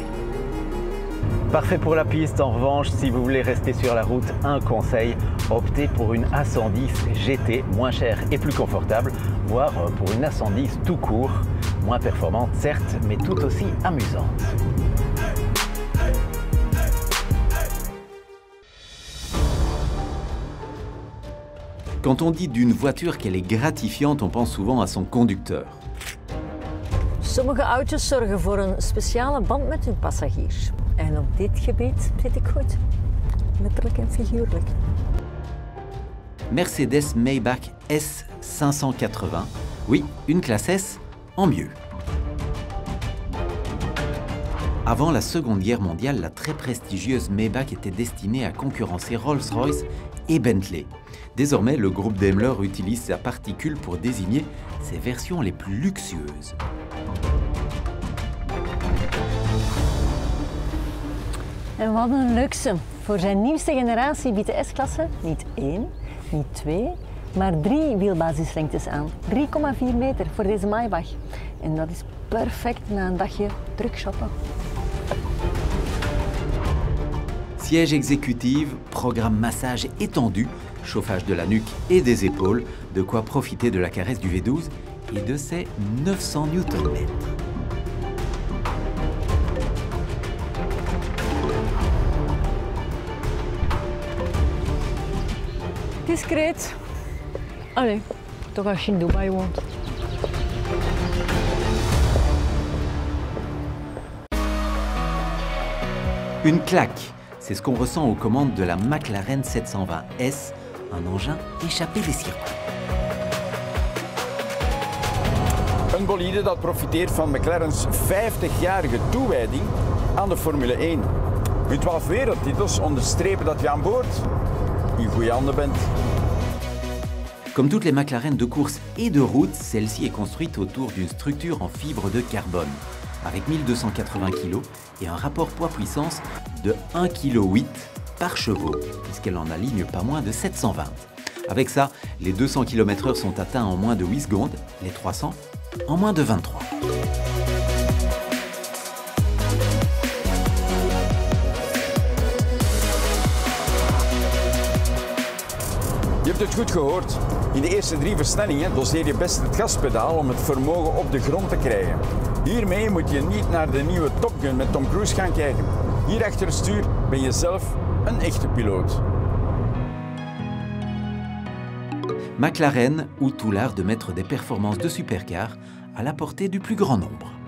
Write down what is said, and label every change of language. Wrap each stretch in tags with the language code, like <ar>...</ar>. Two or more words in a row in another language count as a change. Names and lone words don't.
<fr>Parfait pour la piste, en revanche, si vous voulez rester sur la route, un conseil, optez pour une A110 GT, moins chère et plus confortable, voire pour une A110 tout court, moins performante certes, mais tout aussi amusante. Quand on dit d'une voiture qu'elle est gratifiante, on pense souvent à son conducteur.</fr> <nl>Sommige auto's zorgen voor een speciale band met hun passagiers. En op dit gebied zit ik goed. Letterlijk en figuurlijk.</nl> <fr>Mercedes Maybach S580. Oui, une classe S en mieux. Avant la Seconde Guerre mondiale, la très prestigieuse Maybach était destinée à concurrencer Rolls-Royce et Bentley. Désormais, le groupe Daimler utilise sa particule pour désigner ses versions les plus luxueuses.</fr> <nl>En wat een luxe. Voor zijn nieuwste generatie biedt de S-klasse niet 1, niet 2, maar 3 wielbasislengtes aan. 3,4 meter voor deze Maybach. En dat is perfect na een dagje druk shoppen.</nl> <fr>Siège exécutif, programme massage étendu, chauffage de la nuque et des épaules, de quoi profiter de la caresse du V12 et de ses 900 Nm.</fr> <nl>Discreet. Allee, toch als je in Dubai woont.</nl> <fr>Une claque, c'est ce qu'on ressent aux commandes de la McLaren 720S, un engin échappé des circuits.</fr> <nl>Een bolide dat profiteert van McLaren's 50-jarige toewijding aan de Formule 1. Uw 12 wereldtitels onderstrepen dat je aan boord in goede handen bent.</nl> <fr>Comme toutes les McLaren de course et de route, celle-ci est construite autour d'une structure en fibre de carbone, avec 1280 kg et un rapport poids-puissance de 1,8 kg par chevaux, puisqu'elle en aligne pas moins de 720. Avec ça, les 200 km/h sont atteints en moins de 8 secondes, les 300 en moins de 23.</fr> <nl>Je hebt het goed gehoord. In de eerste 3 versnellingen doseer je best het gaspedaal om het vermogen op de grond te krijgen. Hiermee moet je niet naar de nieuwe Top Gun met Tom Cruise gaan kijken. Hier achter het stuur ben je zelf een echte piloot.</nl> <fr>McLaren ou tout l'art de mettre des performances de supercar à la portée du plus grand nombre.</fr>